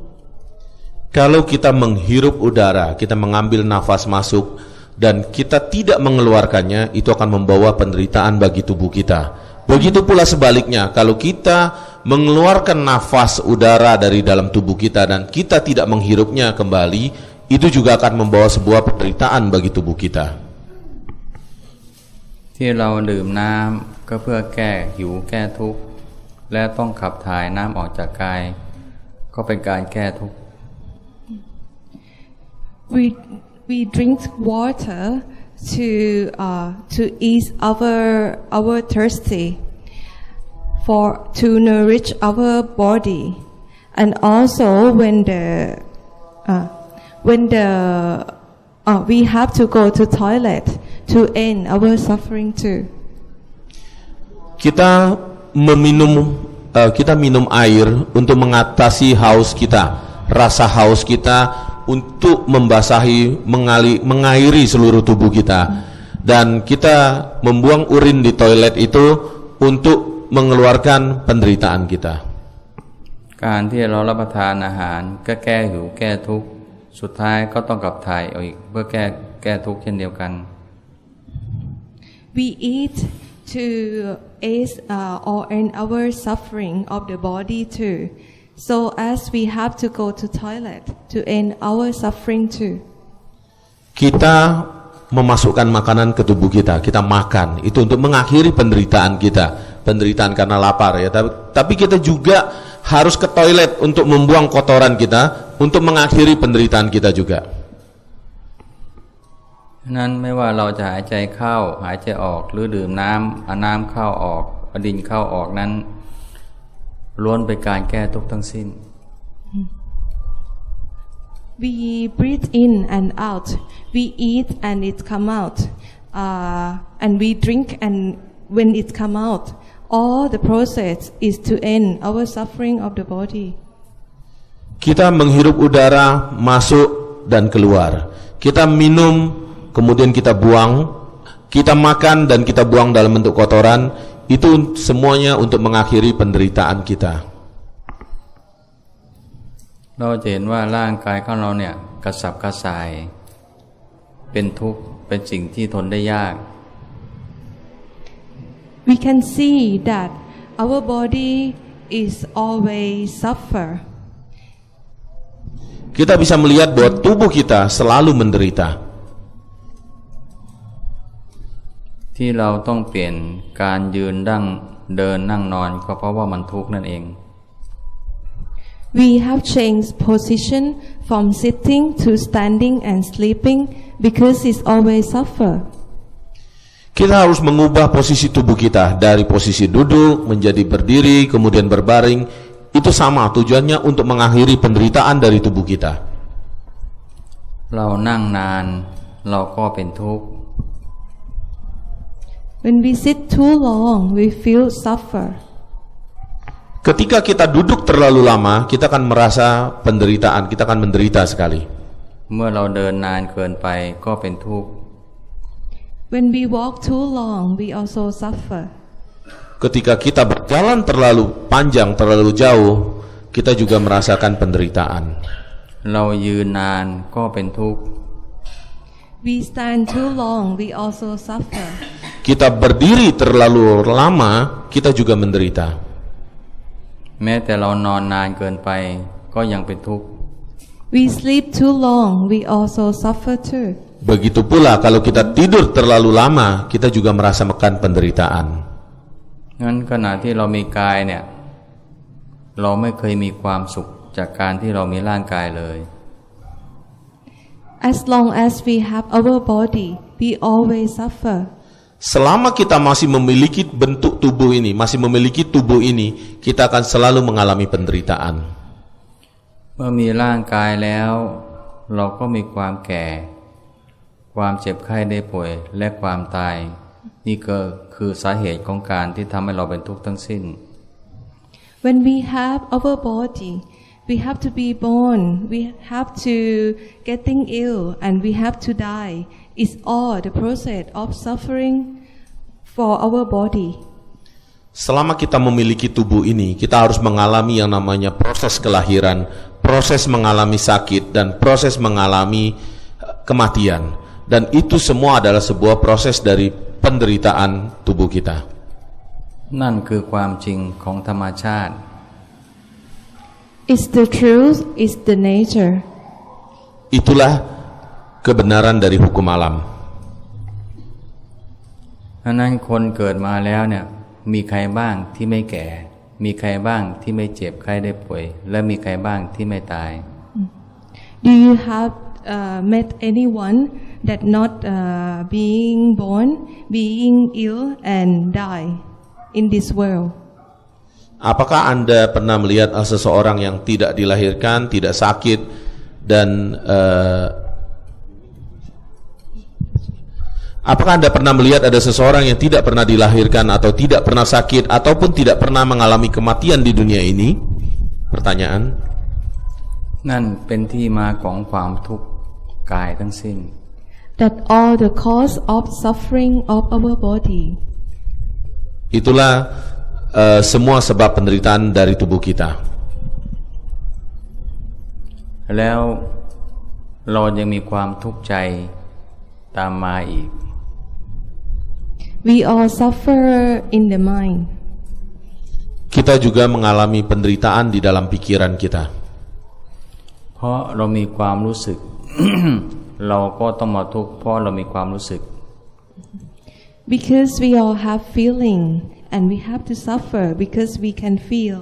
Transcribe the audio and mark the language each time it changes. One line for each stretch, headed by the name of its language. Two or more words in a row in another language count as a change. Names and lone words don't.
Indonesian: Kalau kita menghirup udara, kita mengambil nafas masuk, dan kita tidak mengeluarkannya, itu akan membawa penderitaan bagi tubuh kita. Begitu pula sebaliknya, kalau kita mengeluarkan nafas udara dari dalam tubuh kita dan kita tidak menghirupnya kembali, itu juga akan membawa sebuah penderitaan bagi tubuh kita.
Thai: ที่เราดื่มน้ำก็เพื่อแก้หิวแก้ทุกข์และต้องขับถ่ายน้ำออกจากกายก็เป็นการแก้ทุกข์
English: We drink water to ease our thirsty, to nourish our body, and also when we have to go to toilet to end our suffering too.
Indonesian: Kita minum air untuk mengatasi haus kita, rasa haus kita, untuk membasahi, mengairi seluruh tubuh kita, dan kita membuang urin di toilet itu untuk mengeluarkan penderitaan kita.
Thai: การที่เรารับประทานอาหารก็แก้หิวแก้ทุกข์สุดท้ายก็ต้องกลับถ่ายเอาอีกเพื่อแก้ทุกข์เช่นเดียวกัน
English: We eat to ease or end our suffering of the body too. So as we have to go to toilet to end our suffering too.
Indonesian: Kita memasukkan makanan ke tubuh kita, kita makan itu untuk mengakhiri penderitaan kita, penderitaan karena lapar ya. Tapi kita juga harus ke toilet untuk membuang kotoran kita, untuk mengakhiri penderitaan kita juga.
Thai: นั้นไม่ว่าเราจะหายใจเข้าหายใจออกหรือดื่มน้ำเอาน้ำเข้าออกเอาดินเข้าออกนั้นล้วนเป็นการแก้ทุกข์ทั้งสิ้น
English: We breathe in and out. We eat and it come out. And we drink and when it come out, all the process is to end our suffering of the body.
Indonesian: Kita menghirup udara masuk dan keluar. Kita minum, kemudian kita buang. Kita makan dan kita buang dalam bentuk kotoran. Itu semuanya untuk mengakhiri penderitaan kita.
Thai: เราจะเห็นว่าร่างกายของเราเนี่ยกระสับกระส่ายเป็นทุกข์เป็นสิ่งที่ทนได้ยาก
English: We can see that our body is always suffer.
Indonesian: Kita bisa melihat bahwa tubuh kita selalu menderita.
Thai: ที่เราต้องเปลี่ยนการยืนนั่งเดินนั่งนอนก็เพราะว่ามันทุกข์นั่นเอง
English: We have changed position from sitting to standing and sleeping because it's always suffer.
Indonesian: Kita harus mengubah posisi tubuh kita dari posisi duduk menjadi berdiri kemudian berbaring. Itu sama tujuannya untuk mengakhiri penderitaan dari tubuh kita.
Thai: เรานั่งนานเราก็เป็นทุกข์
English: When we sit too long, we feel suffer.
Indonesian: Ketika kita duduk terlalu lama, kita akan merasa penderitaan, kita akan menderita sekali.
Thai: เมื่อเราเดินนานเกินไปก็เป็นทุกข์
English: When we walk too long, we also suffer.
Indonesian: Ketika kita berjalan terlalu panjang, terlalu jauh, kita juga merasakan penderitaan.
Thai: เรายืนนานก็เป็นทุกข์
English: We stand too long, we also suffer.
Indonesian: Kita berdiri terlalu lama, kita juga menderita.
Thai: แม้แต่เรานอนนานเกินไปก็ยังเป็นทุกข์
English: We sleep too long, we also suffer too.
Indonesian: Begitu pula kalau kita tidur terlalu lama, kita juga merasakan penderitaan.
Thai: งั้นขณะที่เรามีกายเนี่ยเราไม่เคยมีความสุขจากการที่เรามีร่างกายเลย
English: As long as we have our body, we always suffer.
Indonesian: Selama kita masih memiliki bentuk tubuh ini, masih memiliki tubuh ini, kita akan selalu mengalami penderitaan.
Thai: เมื่อมีร่างกายแล้วเราก็มีความแก่ความเจ็บไข้ได้ป่วยและความตายนี่ก็คือสาเหตุของการที่ทำให้เราเป็นทุกข์ทั้งสิ้น
English: When we have our body, we have to be born, we have to getting ill, and we have to die. It's all the process of suffering for our body.
Indonesian: Selama kita memiliki tubuh ini, kita harus mengalami yang namanya proses kelahiran, proses mengalami sakit, dan proses mengalami kematian. dan itu semua adalah sebuah proses dari penderitaan tubuh kita.
Thai: นั่นคือความจริงของธรรมชาติ
English: It's the truth, it's the nature.
Indonesian: Itulah kebenaran dari hukum alam.
Thai: ดังนั้นคนเกิดมาแล้วเนี่ยมีใครบ้างที่ไม่แก่มีใครบ้างที่ไม่เจ็บใครได้ป่วยและมีใครบ้างที่ไม่ตาย
English: Do you have met anyone that not being born, being ill and die in this world?
Indonesian: Apakah Anda pernah melihat seseorang yang tidak dilahirkan, tidak sakit, dan apakah Anda pernah melihat ada seseorang yang tidak pernah dilahirkan atau tidak pernah sakit ataupun tidak pernah mengalami kematian di dunia ini? Pertanyaan.
Thai: นั่นเป็นที่มาของความทุกข์กายทั้งสิ้น
English: That all the cause of suffering of our body.
Indonesian: Itulah semua sebab penderitaan dari tubuh kita.
Thai: แล้วเรายังมีความทุกข์ใจตามมาอีก
English: We all suffer in the mind.
Indonesian: Kita juga mengalami penderitaan di dalam pikiran kita.
Thai: เพราะเรามีความรู้สึก เราก็ต้องมาทุกข์เพราะเรามีความรู้สึก
English: Because we all have feeling and we have to suffer because we can feel.